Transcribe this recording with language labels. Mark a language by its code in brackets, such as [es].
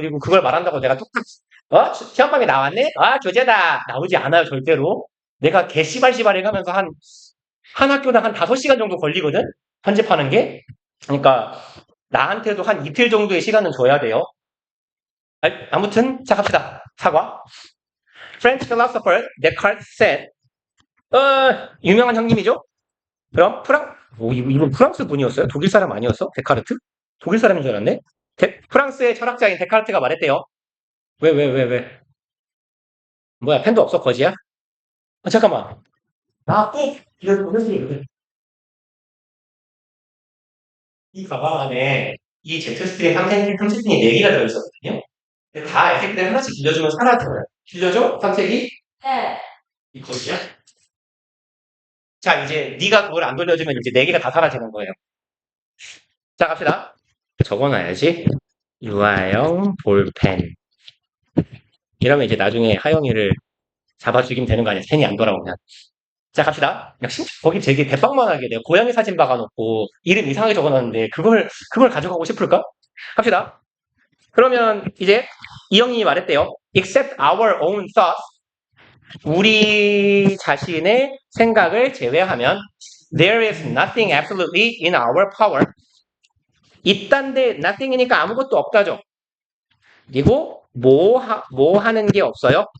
[ko] 그리고 그걸 말한다고 내가 뚝딱 시험방에 나왔네? 아 교재다 나오지 않아요 절대로. 내가 개씨발씨발 해가면서 한 학교당 한 5시간 정도 걸리거든? 편집하는 게. 그러니까 나한테도 한 이틀 정도의 시간은 줘야 돼요. 아무튼 시작합시다. 사과. [en] French philosopher Descartes said [ko] 유명한 형님이죠? 그럼 이분 프랑스 분이었어요? 독일 사람 아니었어? 데카르트? 독일 사람인 줄 알았네? 프랑스의 철학자인 데카르트가 말했대요. 왜? 뭐야, 펜도 없어, 거지야? 잠깐만. 이거 무슨 이 가방 안에 이 제트스트림 30핀이 4개가 들어있었거든요? 근데 다 에펙트를 하나씩 빌려주면 사라져요. 빌려줘? 삼색이? 네. 이 거지야? 자, 이제 네가 그걸 안 돌려주면 이제 4개가 다 사라지는 거예요. 자, 갑시다. 적어놔야지. 유아용 볼펜. 이러면 이제 나중에 하영이를 잡아 죽이면 되는 거 아니야? 펜이 안 돌아오면. 자, 갑시다. 역시 거기 되게 대빵만하게 내가 고양이 사진 박아놓고 이름 이상하게 적어놨는데 그걸 가져가고 싶을까? 합시다. 그러면 이제 이 형님이 말했대요. [en] Except our own thoughts. [ko] 우리 자신의 생각을 제외하면 [en] there is nothing absolutely in our power. [ko] 있단데 nothing이니까 아무것도 없다죠. 그리고 뭐 하는 게 없어요?